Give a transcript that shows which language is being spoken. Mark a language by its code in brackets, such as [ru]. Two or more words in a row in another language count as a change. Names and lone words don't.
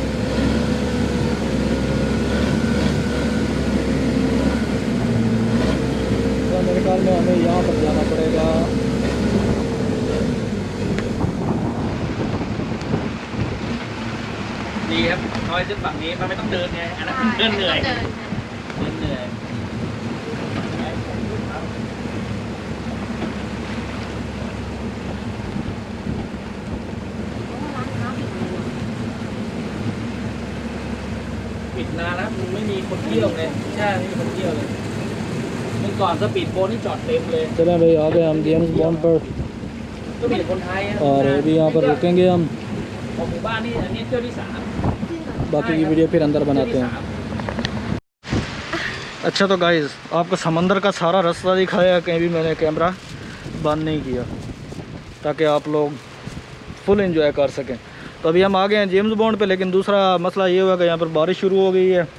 [hi] तो मेरे ख्याल में हमें यहाँ पर जाना पड़ेगा। [th] ดีครับน้อยขึ้นฝั่งนี้มันไม่ต้องเดินไงอันนั้นเดินเหนื่อยเดินเหนื่อย ปิดนานแล้วมันไม่มีคนเที่ยวเลยใช่ไม่มีคนเที่ยวเลยเมื่อก่อนสปีดโบ๊ทนี่จอดเต็มเลย [hi] चलें भाई आ गए हम जेम्स बॉन्ड पर [th] ก็มีแต่คนไทยอะ [hi] और अभी यहाँ पर रुकेंगे हम। [th] ของหมู่บ้านนี่อันนี้เที่ยวที่สาม [hi] बाकी की वीडियो फिर अंदर बनाते हैं। अच्छा तो गाइस आपको समंदर का सारा रास्ता दिखाया, कहीं भी मैंने कैमरा बंद नहीं किया ताकि आप लोग [en] full enjoy [hi] कर सकें। तो अभी हम आ गए हैं जेम्स बॉन्ड पे, लेकिन दूसरा मसला ये हुआ कि यहाँ पर बारिश शुरू हो गई है।